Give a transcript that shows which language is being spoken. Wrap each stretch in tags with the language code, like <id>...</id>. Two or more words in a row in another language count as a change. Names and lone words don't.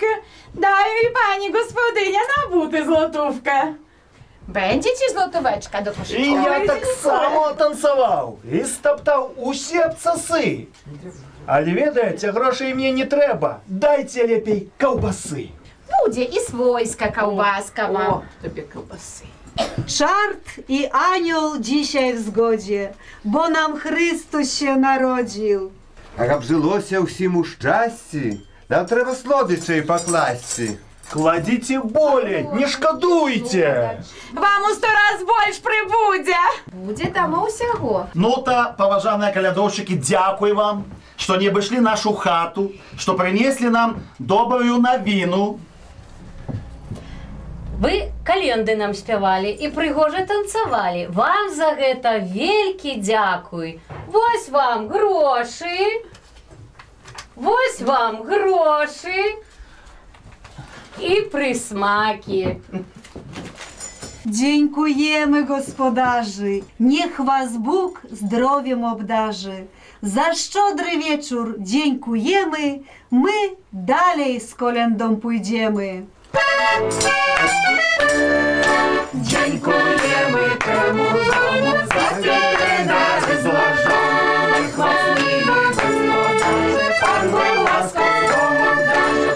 <pl>Дай mi pani gospodynia na buty złotówkę. Będzie ci złotóweczka do И koszyka.</pl> <uk>я так само танцевал, и стоптал усі обсоси. Але ведаєте, грошей мені не треба. Дайте лепей ковбаси. Буде і свойська ковбаска вам. О, тобі ковбаси.</uk> <pl>Czart i anioł dzisiaj w zgodzie, bo nam Chrystus się narodził.</pl> <be>А каб жилося ўсім у шчасці, нам трэба слодычай пакласці.</be> <uk>Кладите более, не шкодуйте.</uk> <be>Вам у 100 раз больш прибудзе. Буде там усяго.</be> <ru>Ну-то, поважанные колядовщики,</ru> <uk>дякую вам,</uk> <ru>что не обошли нашу хату, что принесли нам добрую новину.</ru> <be>Вы календы нам спявалі і прыгожа танцавалі. Вам за гэта велькі дзякуй. Вось вам грошы. Вось вам грошы.</be> <uk>і присмаки. Дякуємо,</uk> <pl>господарzy, niech was Bóg zdrowiem obdarzy. Za szczodry wieczór dziękujemy, my dalej z kolędą pójdziemy. Dziękujemy temu domu za tyle dary złożonych, chwastliwy gospodarze, Pan Bóg łaskaw domu obdarzy.</pl>